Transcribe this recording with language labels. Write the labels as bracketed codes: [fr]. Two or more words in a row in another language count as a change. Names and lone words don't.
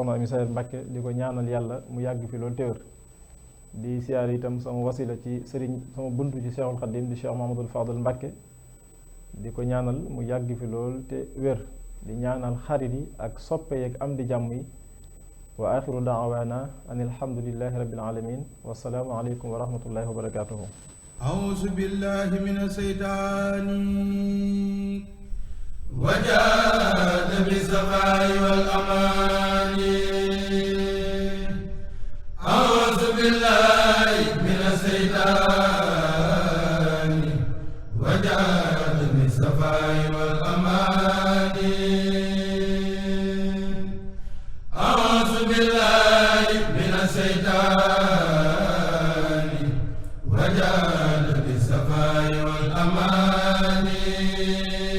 [wo] soxna Amy Sayer Mbàkke di ko ñaanal yàlla mu yàgg fi loolu téwër di ziyaare itam sama wasila ci sëriñ sama buntu ci Cheikhul Xadim di Cheikh Mahamadul Fadal Mbàkke di ko ñaanal mu yàgg fi lool te wér di ñaanal xarit yi ak soppe yeeg am di jàmm yi [ar] وآخر دعوانا أن الحمد لله رب العالمين والسلام عليكم ورحمة الله وبركاته. أعوذ بالله من الشيطان وجاد بالصفاء والأمان أعوذ بالله من الشيطان وجاد بالصفاء والأمان أعوذ بالله من الشيطان وجاد بالصفاء والأمان